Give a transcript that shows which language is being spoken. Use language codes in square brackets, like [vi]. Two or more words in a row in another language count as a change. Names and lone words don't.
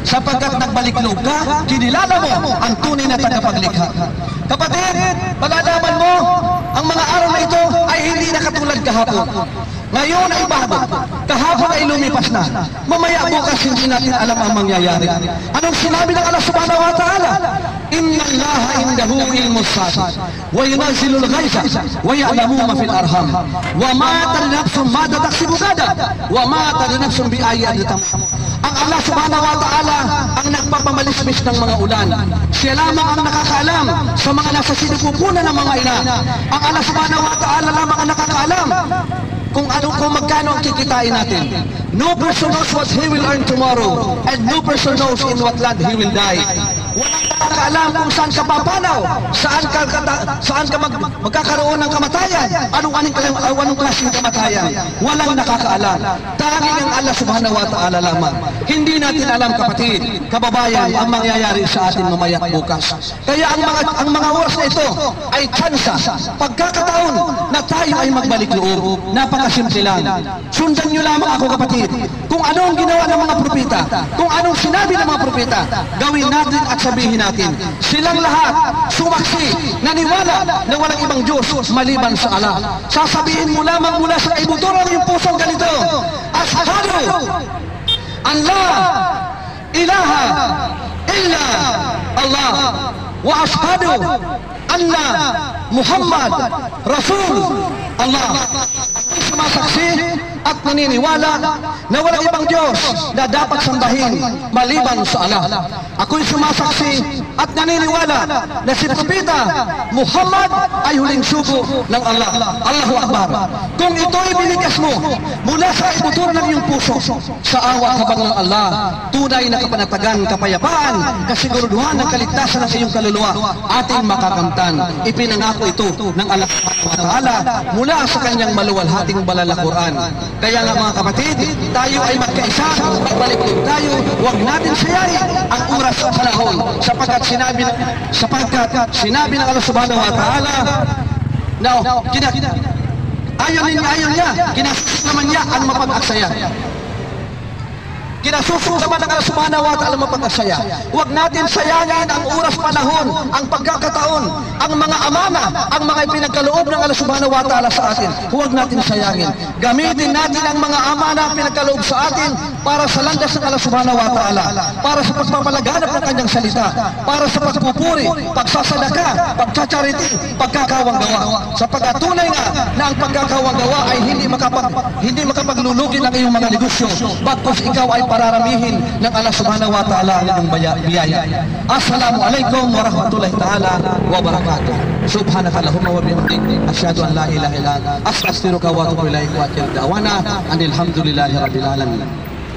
[tl] Sapagkat nagbalik loob ka, kinilala mo ang tunay na tagapaglikha. Kapatid, malalaman mo, ang mga araw na ito ay hindi na katulad kahapon. Ngayon ay bago. Kahapon ay lumipas na. Mamaya bukas hindi natin alam ang mangyayari. Anong sinabi ng Allah [ar] سبحانه وتعالى? إن الله عنده علم الساعة وينزل الغيث ويعلم ما في الأرحام وما تدري نفس ماذا تكسب غدا وما تدري نفس بأي أرض تموت. [tl] Ang Allah [ar] سبحانه وتعالى [tl] ang nagpapamalismis ng mga ulan. Siya lamang ang nakakaalam sa mga nasa sinupupunan ng mga ina. Ang Allah [ar] سبحانه وتعالى [tl] lamang ang nakakaalam kung magkano ang kikitain natin. [en] No person knows what he will earn tomorrow, and no person knows in what land he will die. [tl] Walang nakakaalam kung saan ka papanaw, saan ka magkakaroon ng kamatayan, anong klaseng kamatayan. Walang nakakaalam. Tanging ang Allah [ar] سبحانه وتعالى [tl] lamang. Hindi natin alam, kapatid, kababayan, ang mangyayari sa atin mamaya bukas. Kaya ang mga oras na ito ay tsansa, pagkakataon na tayo ay magbalik loob. Napakasimple lang. Sundan nyo lamang ako, kapatid. Kung ano ang ginawa ng mga propeta, kung anong sinabi ng mga propeta, gawin natin at sabihin natin. Silang lahat sumaksi, naniwala na walang ibang Diyos maliban sa Allah. Sasabihin mo lamang mula sa kaibuturan ng pusong ganito, [ar] أشهد أن لا إله إلا الله وأشهد أن محمدا رسول الله. [tl] Sumasaksi at naniniwala na walang ibang Diyos na dapat sambahin maliban sa Allah. Ako'y sumasaksi at naniniwala na si Propeta Muhammad ay huling sugo ng Allah. [ar] الله أكبر. [tl] Kung ito'y binigas mo mula sa ibuturan ng iyong puso, sa awa habang ng Allah, tunay na kapanatagan, kapayapaan, kasiguruduhan ng kaligtasan ng iyong kaluluwa, ating makakamtan. Ipinangako ito ng Allah [ar] سبحانه وتعالى [tl] mula sa kanyang maluwalhating banal na Quran. Kaya nga mga kapatid, tayo ay magkaisa, magbalik tayo, huwag natin sayayin ang oras at panahon, sapagkat sinabi ng Allah [ar] سبحانه وتعالى [tl] na ayaw niya, kinasusunod naman niya ang mapag-aksaya. Kinasusunod naman ng Allah [ar] سبحانه وتعالى [tl] mapag-aksaya. Huwag natin sayangin ang oras, panahon, ang pagkakataon, ang mga amana, ang mga ipinagkaloob ng Allah [ar] سبحانه وتعالى [tl] sa atin. Huwag natin sayangin. Gamitin natin ang mga amana pinagkaloob sa atin para sa landas ng Allah [ar] سبحانه وتعالى, [tl] para sa pagpapalaganap ng kanyang salita, para sa pagpupuri, pagsasadaka, pagchacharity, pagkakawang gawa. Sapagkat tunay nga na ang pagkakawang gawa ay hindi makapaglulugi ng iyong mga negosyo, bagkus ikaw ay pararamihin ng Allah [ar] سبحانه وتعالى [tl] ng biyaya. [ar] السلام عليكم ورحمة الله تعالى وبركاته. سبحانك اللهم وبحمدك أشهد أن لا إله إلا أنت أستغفرك وأتوب إليك وآخر دعوانا الحمد لله رب العالمين.